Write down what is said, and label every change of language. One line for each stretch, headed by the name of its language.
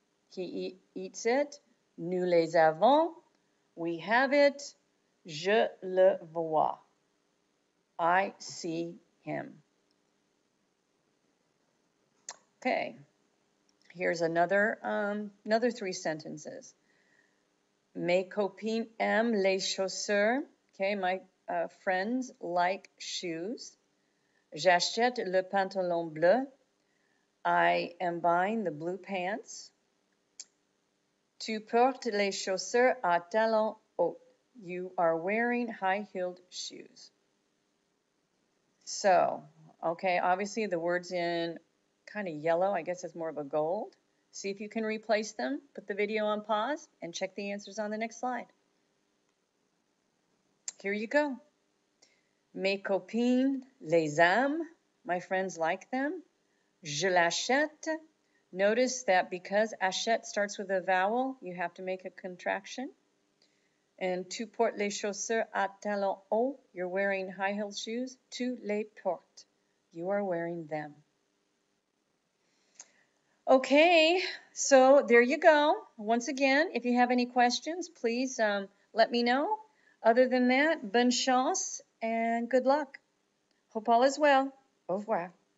English: He eats it.
French: Nous les avons.
English: We have it.
French: Je le vois.
English: I see him. Okay, here's another 3 sentences.
French: Mes copines aiment les chaussures.
English: Okay, my friends like shoes.
French: J'achète le pantalon bleu.
English: I am buying the blue pants.
French: Tu portes les chaussures à talons hauts.
English: You are wearing high-heeled shoes. So, okay, obviously the words in kind of yellow, I guess it's more of a gold. See if you can replace them. Put the video on pause and check the answers on the next slide. Here you go.
French: Mes copines les aiment.
English: My friends like them.
French: Je l'achète.
English: Notice that because achète starts with a vowel, you have to make a contraction.
French: And tu portes les chaussures à talons hauts.
English: You're wearing high-heeled shoes.
French: Tu les portes.
English: You are wearing them. Okay, so there you go. Once again, if you have any questions, please let me know. Other than that,
French: bonne chance
English: and good luck. Hope all is well.
French: Au revoir.